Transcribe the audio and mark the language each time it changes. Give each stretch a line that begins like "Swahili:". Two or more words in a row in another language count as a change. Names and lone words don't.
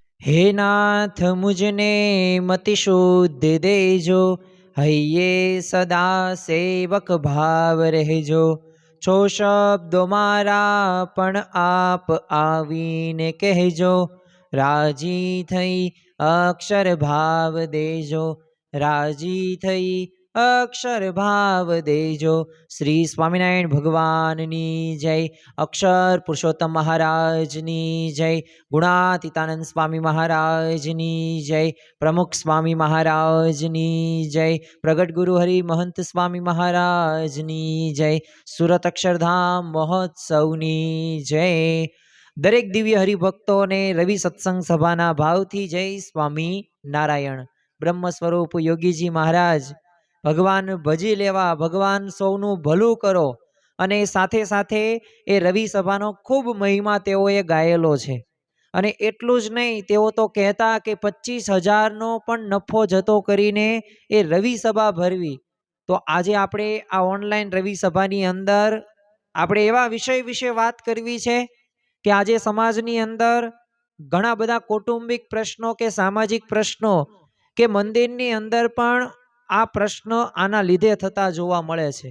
Gujarati: હે નાથ મુજને મતિ શુદ્ધ દેજો, હૈયે સદા સેવક ભાવ રહેજો। છો શબ્દો મારા પણ આપ આવીને કહેજો, રાજી થઈ અક્ષર ભાવ દેજો, રાજી થઈ અક્ષર ભાવ દેજો। શ્રી સ્વામિનારાયણ ભગવાનની જય। અક્ષર પુરુષોત્તમ મહારાજની જય। ગુણાતીતાનંદ સ્વામી મહારાજની જય। પ્રમુખ સ્વામી મહારાજની જય। પ્રગટ ગુરુ હરિ મહંત સ્વામી મહારાજની જય। સુરત અક્ષરધામ મહોત્સવની જય। દરેક દિવ્ય હરિભક્તોને રવિ સત્સંગ સભાના ભાવથી જય સ્વામી નારાયણ। બ્રહ્મ સ્વરૂપ યોગીજી મહારાજ ભગવાન ભજી લેવા, ભગવાન સૌનું ભલું કરો અને સાથે સાથે એ રવિ સભાનો ખૂબ મહિમા તેઓએ ગાયેલો છે। અને એટલું જ નહીં, તેઓ તો કહેતા કે 25,000નો પણ નફો જતો કરીને એ રવિ સભા ભરવી। તો આજે આપણે આ ઓનલાઈન રવિ સભાની અંદર આપણે એવા વિષય વિશે વાત કરવી છે કે આજે સમાજની અંદર ઘણા બધા કૌટુંબિક પ્રશ્નો કે સામાજિક પ્રશ્નો કે મંદિરની અંદર પણ આ પ્રશ્ન આના લીધે થતા જોવા મળે છે।